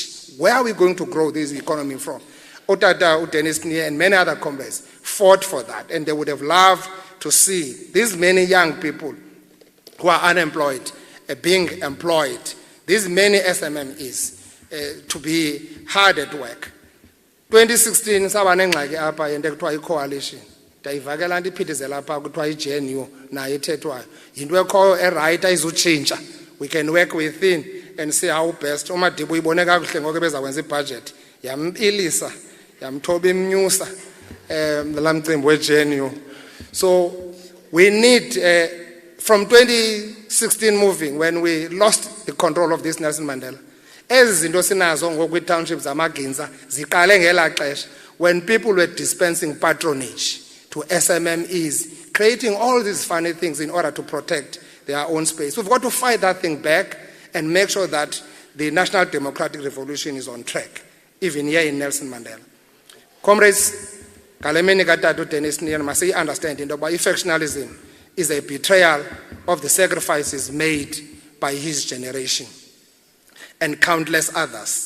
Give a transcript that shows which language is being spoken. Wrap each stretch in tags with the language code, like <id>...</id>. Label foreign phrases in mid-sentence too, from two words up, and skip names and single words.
<en>Where are we going to grow this economy from? Otata, Dennis Neer, and many other comrades fought for that, and they would have loved to see these many young people who are unemployed being employed, these many SMMEs to be hard at work. 2016,</en> <xh>sabanengxaki apha into ekuthiwa i-coalition. Ndayivakela ndiphithizela apha kuthiwa i-GNU nayo ethethwayo. Yinto ekhoyo eright ayizutshintsha.</xh> <en>We can work within and see how best.</en> <xh>uMadiba uyibone kakuhle ngoku bezakwenza ibudget. Yampilisa, yamthoba imnyusa la mcimbi we-GNU.</xh> <en>So we need, from 2016 moving, when we lost the control of this Nelson Mandela,</en> <xh>ezi zinto sinazo ngoku townships zamaginza ziqale ngela xesha</xh> <en>when people were dispensing patronage to SMMEs, creating all these funny things in order to protect their own space. We've got to fight that thing back and make sure that the National Democratic Revolution is on track, even here in Nelson Mandela. Comrades, Kalemeni Katatu Dennis Neer must understand that factionalism is a betrayal of the sacrifices made by his generation and countless others.</en>